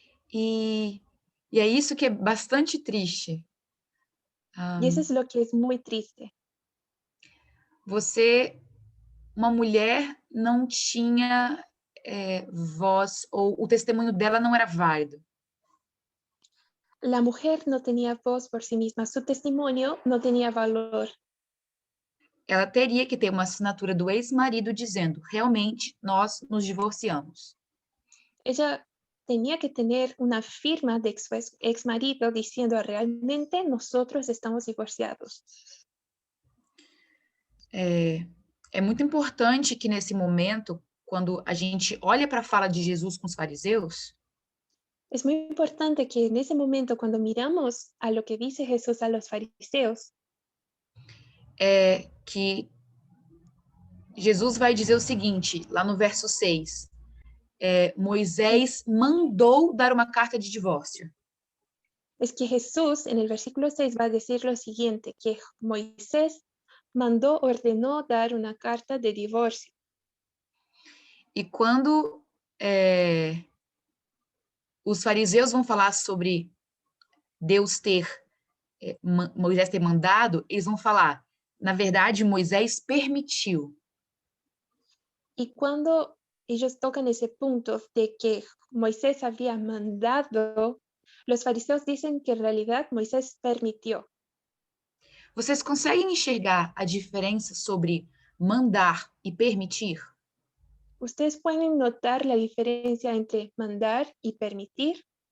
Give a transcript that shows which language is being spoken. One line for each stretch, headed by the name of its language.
Portuguese: E é isso que é bastante triste.
Spanish: Y eso es lo que es muy triste.
Portuguese: Uma mulher não tinha voz, ou o testemunho dela não era válido.
Spanish: La mujer no tenía voz por sí misma, su testimonio no tenía valor.
Portuguese: Ela teria que ter uma assinatura do ex-marido dizendo, realmente, nós nos divorciamos.
Spanish: Ella tenía que tener una firma de ex marido diciendo realmente nosotros estamos divorciados.
Portuguese: É muito importante que nesse momento, quando a gente olha para a fala de Jesus com os fariseus,
Spanish: Es muy importante que en ese momento, cuando miramos a lo que dice Jesús a los fariseos,
Portuguese: que Jesus vai dizer o seguinte, lá no verso 6, Moisés mandou dar uma carta de divórcio.
Spanish: es que Jesús en el versículo 6 va a decir lo siguiente, que Moisés ordenó dar una carta de divorcio.
Portuguese: E quando os fariseus vão falar sobre Deus Moisés ter mandado, eles vão falar, na verdade, Moisés permitiu.
Spanish: Y cuando ellos tocan ese punto de que Moisés había mandado, los fariseos dicen que en realidad Moisés permitió.
Portuguese: Vocês conseguem enxergar a diferença sobre mandar e permitir?
Spanish: ¿Ustedes pueden notar la diferencia entre mandar y permitir?